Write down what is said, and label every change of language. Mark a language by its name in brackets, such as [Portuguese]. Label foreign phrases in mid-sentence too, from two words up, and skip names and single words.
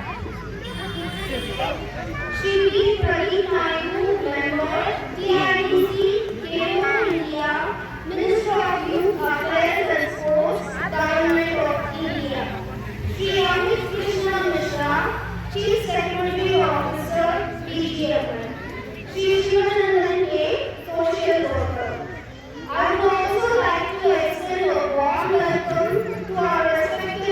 [English] Shri Pradeep Naidu, Member, TIDC, KO India, Minister of Youth Affairs and Sports, Government of India. Shri Amit Krishna Mishra, Chief Secretary Officer, DGFN. Shri Shivanandan K, Social Worker. I would also like to extend a warm welcome to our respected